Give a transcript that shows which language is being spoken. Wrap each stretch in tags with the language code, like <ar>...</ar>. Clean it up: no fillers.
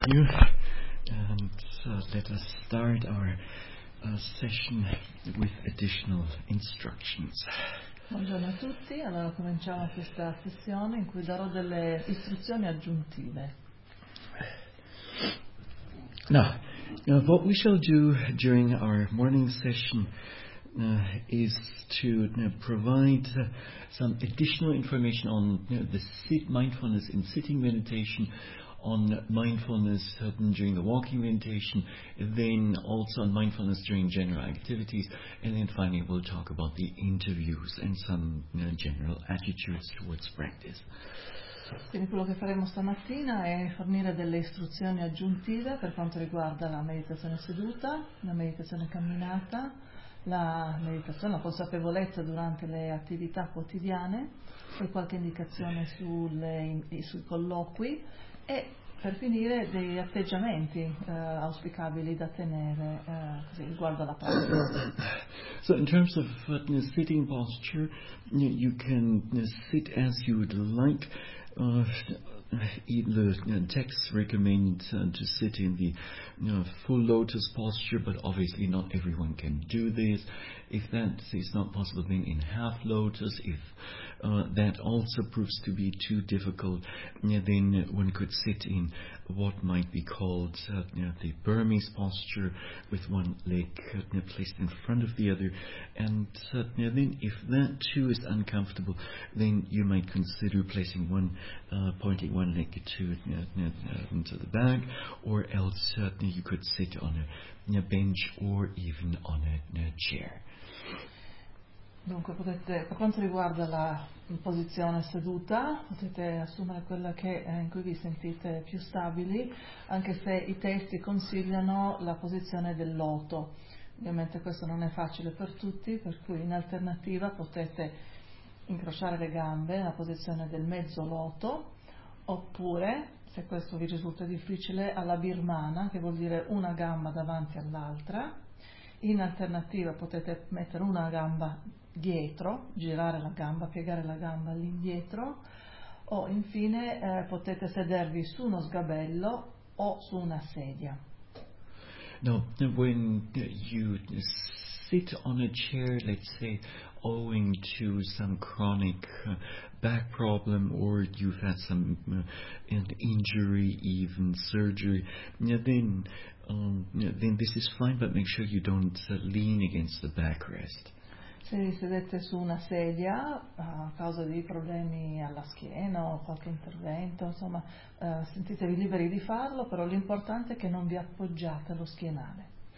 <en>you, and let us start our session with additional instructions.</en> <it>Buongiorno a tutti, allora cominciamo questa sessione in cui darò delle istruzioni aggiuntive.</it> <en>Now, what we shall do during our morning session is to provide some additional information on the mindfulness in sitting meditation, on mindfulness during the walking meditation, then also on mindfulness during general activities, and then finally we'll talk about the interviews and some general attitudes towards practice.</en> <it>Quindi quello che faremo stamattina è fornire delle istruzioni aggiuntive per quanto riguarda la meditazione seduta, la meditazione camminata, la meditazione, la consapevolezza durante le attività quotidiane, per qualche indicazione sui colloqui e per finire degli atteggiamenti auspicabili da tenere così, riguardo alla pratica.</it> <en>So in terms of sitting posture, you can sit as you would like. The texts recommend to sit in the full lotus posture, but obviously not everyone can do this. If that is not possible, then in half lotus. If that also proves to be too difficult, then one could sit in what might be called the Burmese posture, with one leg placed in front of the other. And then if that too is uncomfortable, then you might consider placing one, pointing one leg into the back, or else you could sit on a bench or even on a chair.</en> <it>Dunque, potete, per quanto riguarda la posizione seduta, potete assumere quella che, in cui vi sentite più stabili, anche se i testi consigliano la posizione del loto. Ovviamente questo non è facile per tutti, per cui in alternativa potete incrociare le gambe nella posizione del mezzo loto, oppure, se questo vi risulta difficile, alla birmana, che vuol dire una gamba davanti all'altra. In alternativa potete mettere una gamba dietro, girare la gamba, piegare la gamba all'indietro, o infine potete sedervi su uno sgabello o su una sedia.</it> <en>Now, when you sit on a chair, let's say, owing to some chronic back problem, or you've had some an injury, even surgery, then this is fine, but make sure you don't lean against the backrest.</en> <it>Se vi sedete su una sedia a causa di problemi alla schiena o qualche intervento, insomma, sentitevi liberi di farlo, però l'importante è che non vi appoggiate allo schienale.</it>